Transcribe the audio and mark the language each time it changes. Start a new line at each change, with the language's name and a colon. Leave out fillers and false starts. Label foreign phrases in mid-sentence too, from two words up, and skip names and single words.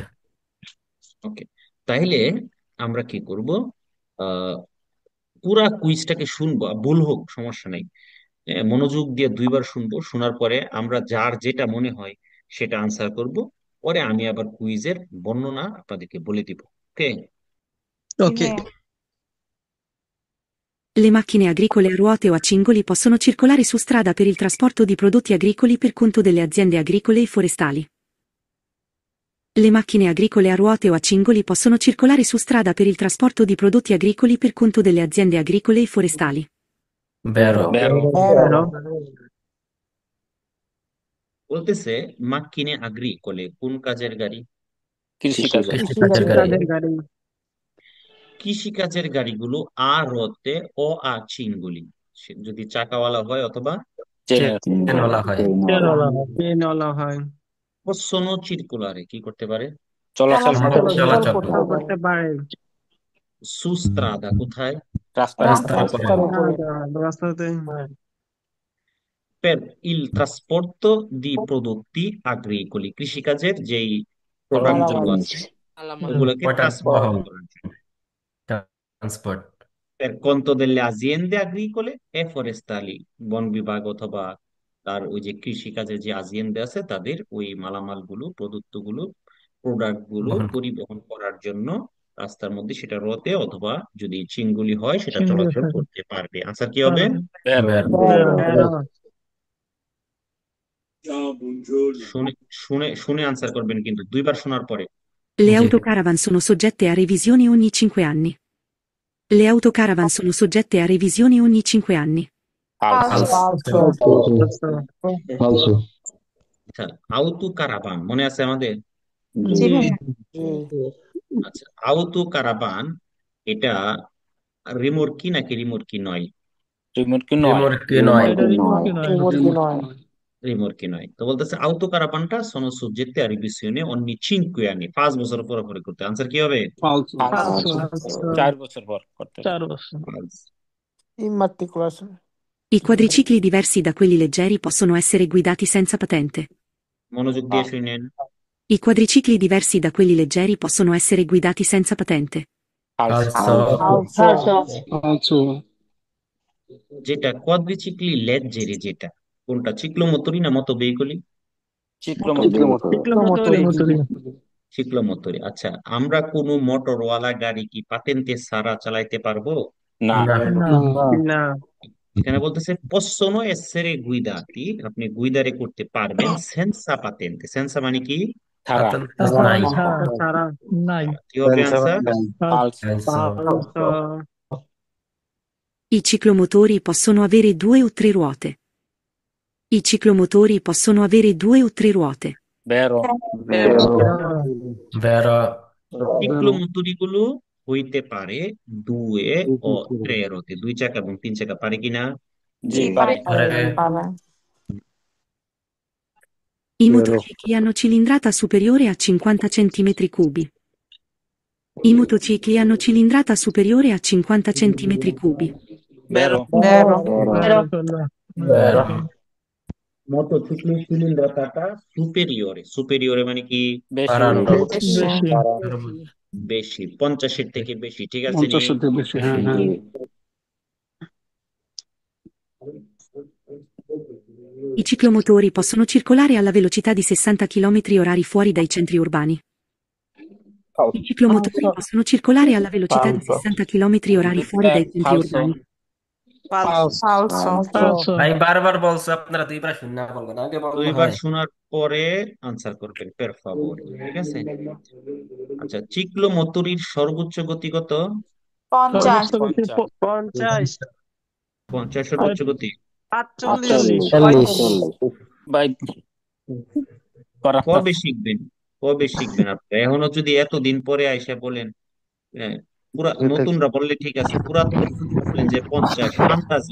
Bangla: ওকে, তাইলে আমরা কি করব, আহ পুরা কুইজটাকে শুনবো, ভুল হোক সমস্যা নাই, মনোযোগ দিয়ে 2বার শুনবো, শোনার পরে আমরা যার যেটা মনে হয় সেটা আনসার করব, পরে আমি আবার কুইজের বর্ণনা আপনাদেরকে বলে দিব। ওকে, ওকে।
Italian: Le macchine agricole a ruote o a cingoli possono circolare su strada per il trasporto di prodotti agricoli per conto delle aziende agricole e forestali. Le macchine agricole a ruote o a cingoli possono circolare su strada per il trasporto di prodotti agricoli per conto delle aziende agricole e forestali. বেরো। বেরো।
Bangla: হ্যালো। বলতেছে
Italian: macchine agricole
Bangla: কোন কাজের গাড়ি? কৃষিকাজে। কৃষিকাজের গাড়ি। কৃষিকাজের গাড়ি। কৃষিকাজের গাড়িগুলো
Italian: ruote o cingoli,
Bangla: যদি চাকাওয়ালা হয় অথবা চেনওয়ালা হয়। ট্রেনওয়ালা হয়।
Italian: possono circolare
Bangla: কি করতে পারে? চলাচল করে। চলাচল চলাচল করতে পারে। সুস্ত্রাদা কোথায়? রাস্তায়। রাস্তার উপরে। রাস্তাতে।
Italian: Per il trasporto di prodotti agricoli,
Bangla: কৃষিকাজের যেই প্রোডাক্ট গুলো আছে ওগুলোকে ওটা ট্রান্সপোর্ট বহন, করার জন্য। ট্রান্সপোর্ট।
Italian: Per conto delle aziende agricole e forestali,
Bangla: বন বিভাগ অথবা তার ওই যে কৃষিকাজের যে আজিয়েন্দা আছে তাদের ওই মালামাল গুলো, প্রদত্ত গুলো, প্রোডাক্ট গুলো বহন। পরিবহন করার জন্য রাস্তার মধ্যে সেটা রথে অথবা যদি চিংগুলি হয় সেটা চলাচল করতে পারবে। আনসার কি হবে?
Italian: বেরো। বেরো।
Bangla: শুনে শুনে শুনে আনসার করবেন, কিন্তু 2বার শোনার পরে।
Italian: Le
Bangla: জি।
Italian: autocaravan sono soggette a revisioni ogni 5 anni. Le autocaravan sono soggette a revisioni ogni 5 anni.
Bangla: আচ্ছা, আউতু কারাবান মনে আছে আমাদের? জি আচ্ছা, আউতু কারাবান এটা রিমোর্কি নাকি রিমোর্কি নয়? রিমোট কি নয়? রিমোটকে নয়। এটা রিমোটই নয়। রিমোর্কি নয়। তো বলতেছে আউতু কারাবানটা
Italian: sono soggette a revisione ogni 5 anni,
Bangla: 5 বছর পর পরে করতে। আনসার কি হবে? ফালতু। ফালতু। 4 বছর পর করতে হবে। 4 বছর।
English: False.
Italian: I quadricicli diversi da quelli leggeri possono essere guidati senza patente.
Bangla: মনোযোগ দিয়ে শুনেন।
Italian: I quadricicli diversi da quelli leggeri possono essere guidati senza patente. ফালসো।
Bangla: যেটা
Italian: quadricicli leggeri,
Bangla: যেটা কোনটা, চিক্লোমোটরি না মতো বেইকলি? চিক্লোমোটরি। চিক্লোমোটরি। আচ্ছা, আমরা কোনো মোটরওয়ালা গাড়ি কি পাতেন্তে ছাড়া চালাইতে পারবো? না। না। না। এখানে বলতেছে
Italian: possono essere guidati,
Bangla: আপনি গুইদারে করতে পারবেন
Italian: senza patente.
Bangla: সেন্সা মানে কি? ছাড়া। নাই। ছাড়া। নাই। কি হবে আনসার?
Italian: ফালসো।
Bangla: ফালতু।
Italian: I ciclomotori possono avere 2 o 3 ruote. I ciclomotori possono avere 2 o 3 ruote. বেরো। বেরো।
Bangla: চিক্লোমোটরি গুলো হইতে পারে
Italian: due o tre ruote,
Bangla: 2 চাকা এবং 3 চাকা, পারে কিনা? জি পারে। আরে
Italian: I motocicli hanno cilindrata superiore a 50 centimetri cubi. I motocicli hanno cilindrata superiore a 50 centimetri cubi. Vero. Vero. Vero.
Bangla: মোটরসাইকেলের
Italian: cilindrata superiore superiore
Bangla: মানে কি বেশি। বাড়ানো। বেশি। বেশি 50-এর থেকে বেশি ঠিক আছে নি 50 থেকে বেশি, হ্যাঁ হ্যাঁ।
Italian: I ciclomotori possono circolare alla velocità di 60 km/h fuori dai centri urbani. I ciclomotori possono circolare alla velocità di 60 km/h fuori dai centri Falso. urbani. Falso.
Bangla: ভাই বারবার বলছো আপনারা দুইবার শুনে বলবেন আগে বলবো দুইবার হয় শোনার পরে আনসার করবেন
Italian: per favore
Bangla: ঠিক আছে আচ্ছা চিক্লোমোটরির সর্বোচ্চ গতি কত 50 50 50 সর্বোচ্চ গতি 48 ভাই করা কবে শিখবেন আপনি এখনো যদি এতদিন পরে আইসা বলেন হ্যাঁ, নতুনরা বললে ঠিক আছে পুরাতনরা যদি বলেন যে 50 আন্দাজে